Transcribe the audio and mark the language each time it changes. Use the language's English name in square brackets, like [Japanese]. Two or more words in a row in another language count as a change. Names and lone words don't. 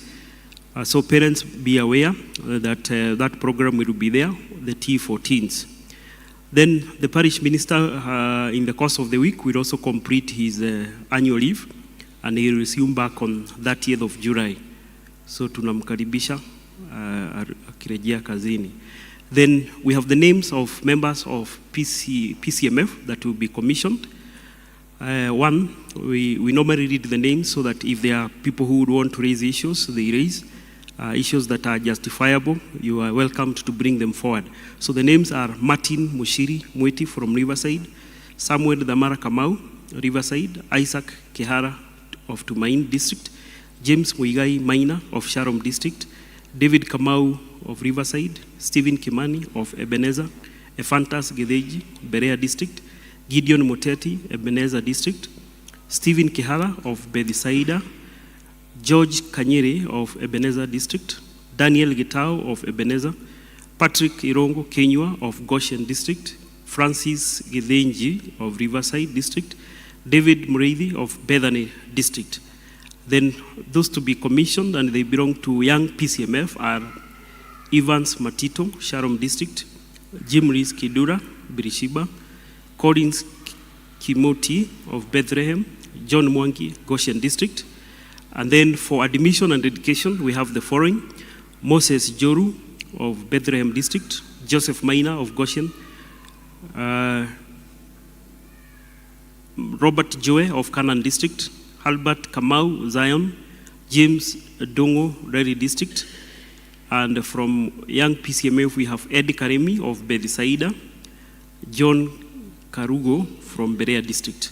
[English] So parents be aware that that program will be there, the T14s. Then the parish minister in the course of the week will also complete his annual leave, and he will resume back on 30th of July. [Swahili] So tunamkaribisha akirejea kazini. [English] Then we have the names of members of PCMF that will be commissioned. One, we normally read the names so that if there are people who would want to raise issues, they raise. Issues that are justifiable, you are welcome to bring them forward. So the names are Martin Mushiri Mweti from Riverside, Samuel Damara Kamau, Riverside, Isaac Kehara of Tumain District, James Muigai Maina of Sharon District, David Kamau of Riverside, Stephen Kimani of Ebenezer, Ephantas Gedeji, Berea District, Gideon Moteti, Ebenezer District, Stephen Kehara of Bethisaida, George Kanyere of Ebenezer District, Daniel Gitao of Ebenezer, Patrick Irongo Kenywa of Goshen District, Francis Githenji of Riverside District, David Mureithi of Bethany District. Then those to be commissioned and they belong to young PCMF are Evans Matito, Sharon District, Jim Rees Kidura, Birishiba, Collins Kimoti of Bethlehem, John Mwangi, Goshen District. And then for admission and education, we have the following: Moses Joru of Bethlehem District, Joseph Maina of Goshen, Robert Joe of Canaan District, Albert Kamau Zion, James Dongo Rary District, and from young PCMF we have Ed Karemi of Bethisaida, John Karugo from Berea District.